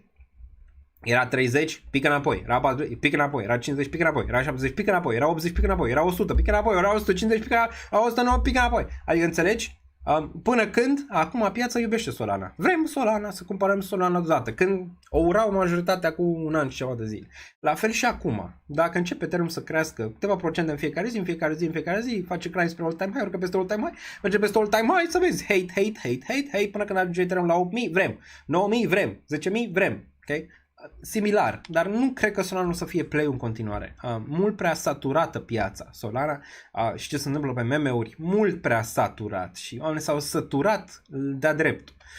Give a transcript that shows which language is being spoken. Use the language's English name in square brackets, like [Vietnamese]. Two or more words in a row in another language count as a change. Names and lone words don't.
[Romanian] Era 30, pică înapoi, era 40, pică înapoi, era 50, pică înapoi, era 70, pică înapoi, era 80, pică înapoi, era 100, pică înapoi, era 150, pică înapoi, era 109, pică înapoi. Adică înțelegi? Până când, acum piața iubește Solana. Vrem Solana, să cumpărăm Solana deodată. Când o urau majoritatea cu un an și ceva de zile. La fel și acum. Dacă începe Ethereum să crească câteva procente în fiecare zi, face climb spre [English] all-time high, [Romanian] urcă peste [English] all-time high, [Romanian] merge peste [English] all-time high, [Romanian] să vezi, hate, până când ajunge Ethereum la 8.000, vrem. 9.000, vrem. 10.000, vrem. Okay? Similar, dar nu cred că Solana o să fie play în continuare. Mult prea saturată piața Solana și ce se întâmplă pe meme-uri, mult prea saturat și oamenii s-au săturat de-a dreptul.